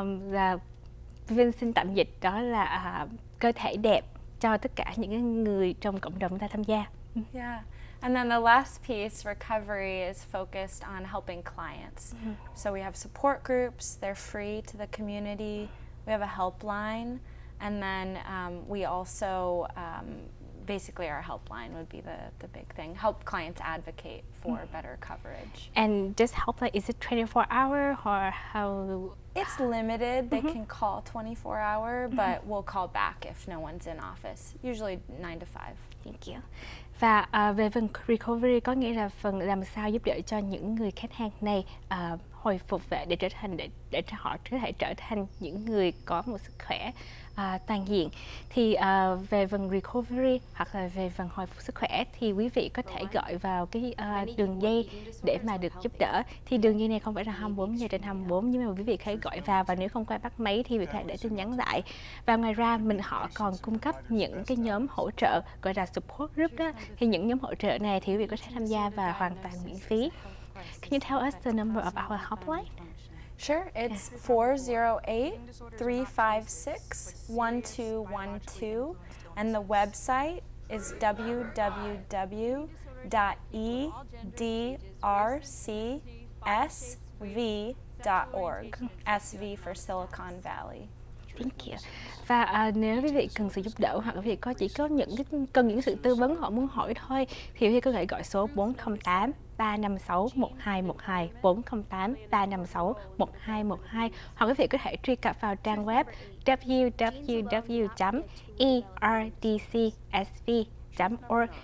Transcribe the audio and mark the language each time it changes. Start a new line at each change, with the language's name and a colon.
Vietnamese: Là Vinh xin tạm dịch đó là cơ thể đẹp cho tất cả những người trong cộng đồng ta tham gia.
English: Yeah. And then the last piece, recovery, is focused on helping clients. So we have support groups, they're free to the community. We have a helpline, And then we also, basically our helpline would be the big thing. Help clients advocate for better coverage. And this helpline, is it 24-hour or how? It's limited. They can call 24-hour, but we'll call back if no one's in office, usually 9 to 5. Thank you.
Vietnamese: Và về phần recovery có nghĩa là phần làm sao giúp đỡ cho những người khách hàng này hồi phục về để trở thành để họ có thể trở thành những người có một sức khỏe toàn diện. Thì về phần recovery hoặc là về phần hồi phục sức khỏe thì quý vị có thể gọi vào cái đường dây để mà được giúp đỡ. Thì đường dây này không phải là 24/24, nhưng mà quý vị có thể gọi vào, và nếu không qua bắt máy thì quý vị có thể để tin nhắn lại. Và ngoài ra họ còn cung cấp những cái nhóm hỗ trợ gọi là support group đó. Thì những nhóm hỗ trợ này thì quý vị có thể tham gia và hoàn toàn miễn phí.
English: Can you tell us the number of our helpline? Sure, it's 408-356-1212, and the website is www.edrcsv.org. SV for Silicon Valley. Thank you.
Vietnamese: Và nếu quý vị cần sự giúp đỡ hoặc quý vị cần những sự tư vấn họ muốn hỏi thôi thì quý vị có thể gọi số 408-356-1212, 408-356-1212, hoặc quý vị có thể truy cập vào trang web www.edrcsv.org.